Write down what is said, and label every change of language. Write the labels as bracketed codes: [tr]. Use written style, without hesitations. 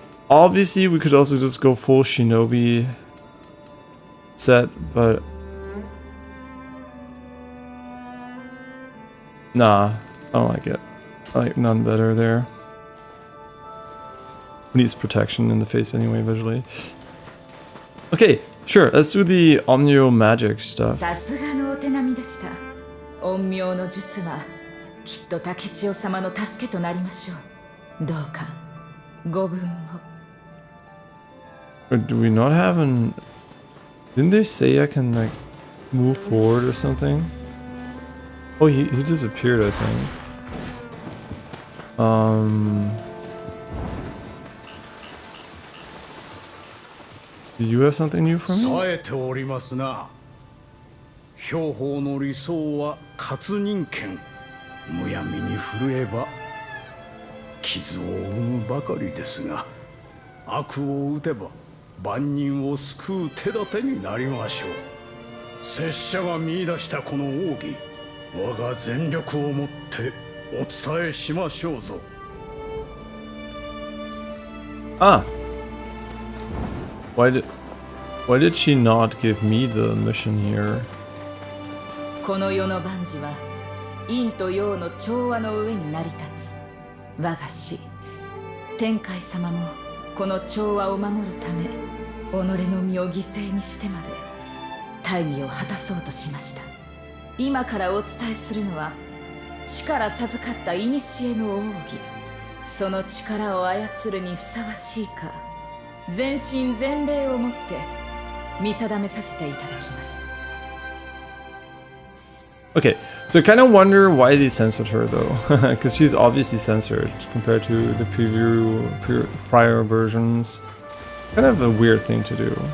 [en] Obviously, we could also just go full shinobi set, but... nah, I don't like it. I like none better there. Needs protection in the face anyway, visually. Okay. Sure, let's do the Omnio magic stuff. [ja] さすがのお手並みでした。陰陽の術はきっと竹千代様の助けとなりましょう。どうかご分を。 [en] But do we not have an... Didn't they say I can like move forward or something? Oh, he disappeared, I think. Do you have something new for me? [ja] 冴えておりますな。兵法の理想は活人剣。むやみに振るえば傷を生むばかりですが、悪を打てば万人を救う手立てになりましょう。拙者が見出したこの奥義、我が全力をもってお伝えしましょうぞ。 [en] Ah. Why did she not give me the mission here? [ja] この世の万事は陰と陽の調和の上に成り立つ我が師天海様もこの調和を守るため己の身を犠牲にしてまで大義を果たそうとしました。今からお伝えするのは死から授かった古の奥義、その力を操るにふさわしいか全身全霊をもって見定めさせていただきます。 [en] Okay, so I kind of wonder why they censored her though, because she's obviously censored compared to the prior versions. Kind of a weird thing to do.